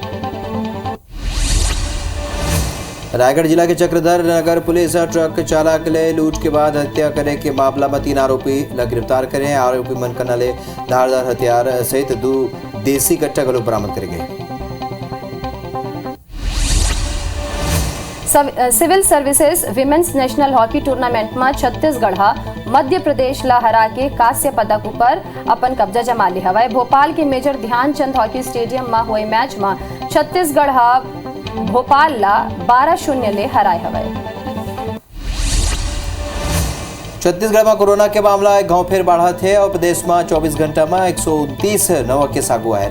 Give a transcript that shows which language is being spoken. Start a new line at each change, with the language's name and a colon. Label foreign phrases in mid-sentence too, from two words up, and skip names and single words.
Chhattisgarhi: रायगढ़ जिला के चक्रधर नगर पुलिस ट्रक चालक ले लूट के बाद हत्या करे के मामला में 3 आरोपी ला गिरफ्तार करे। आरोपी मन कना ले धारदार हथियार सहित 2 देसी कट्टा गलो बरामद करे गए। सिविल सर्विसेज विमेन्स नेशनल हॉकी टूर्नामेंट में छत्तीसगढ़ मध्य प्रदेश ला हरा के कांस्य पदक ऊपर अपन कब्जा जमा ले हवा। भोपाल के मेजर ध्यानचंद हॉकी स्टेडियम में हुए मैच में छत्तीसगढ़ भोपाल ला 12-0 ले हराए हवा। छत्तीसगढ़ में कोरोना के मामला एक गांव फिर बढ़ा थे और प्रदेश में 24 घंटा में 129 नवा केस आगुआ है।